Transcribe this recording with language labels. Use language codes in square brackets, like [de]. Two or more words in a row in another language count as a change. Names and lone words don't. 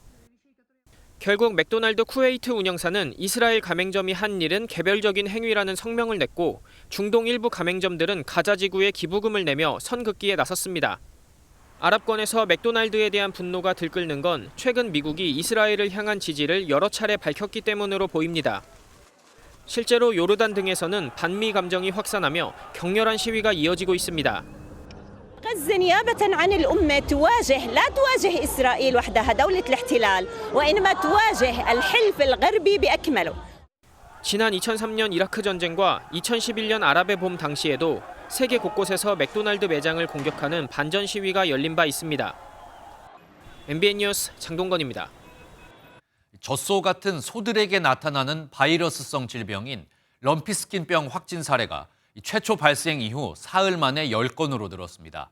[ko] 결국 맥도날드 쿠웨이트 운영사는 이스라엘 가맹점이 한 일은 개별적인 행위라는 성명을 냈고 중동 일부 가맹점들은 가자지구에 기부금을 내며 선긋기에 나섰습니다. 아랍권에서 맥도날드에 대한 분노가 들끓는 건 최근 미국이 이스라엘을 향한 지지를 여러 차례 밝혔기 때문으로 보입니다. 실제로 요르단 등에서는 반미 감정이 확산하며 격렬한 시위가 이어지고 있습니다. [ar] غزة نيابة عن الأمة لا تواجه إسرائيل وحدها دولة الاحتلال وإنما تواجه الحلف الغربي بأكمله. [ko] 지난 2003년 이라크 전쟁과 2011년 아랍의 봄 당시에도 세계 곳곳에서 맥도날드 매장을 공격하는 반전 시위가 열린 바 있습니다. MBN 뉴스 장동건입니다. 젖소 같은 소들에게 나타나는 바이러스성 질병인 럼피스킨병 확진 사례가 최초 발생 이후 사흘 만에 10건으로 늘었습니다.